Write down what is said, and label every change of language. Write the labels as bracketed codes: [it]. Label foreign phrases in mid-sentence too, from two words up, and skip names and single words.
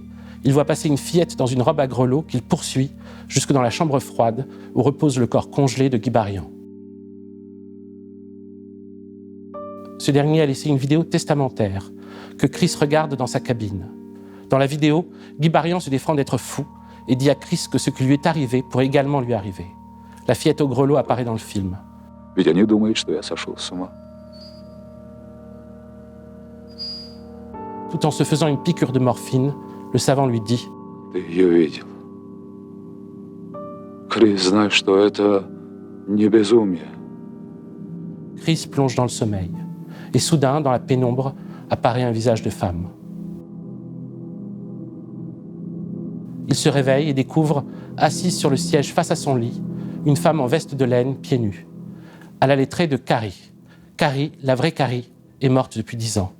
[fr] Il voit passer une fillette dans une robe à grelots qu'il poursuit jusque dans la chambre froide où repose le corps congelé de Guy Barian. Ce dernier a laissé une vidéo testamentaire que Chris regarde dans sa cabine. Dans la vidéo, Guy Barian se défend d'être fou et dit à Chris que ce qui lui est arrivé pourrait également lui arriver. La fillette au grelot apparaît dans le film. [ru] Ведь они думают, что я сошел с ума. [fr] Tout en se faisant une piqûre de morphine, le savant lui dit « [ru] Ты ее видел. Крис, знай, что это не безумие. » [fr] Chris plonge dans le sommeil. Et soudain, dans la pénombre, apparaît un visage de femme. Il se réveille et découvre, assise sur le siège face à son lit, une femme en veste de laine, pieds nus. Elle a les traits de Carrie. Carrie, la vraie Carrie, est morte depuis 10 ans.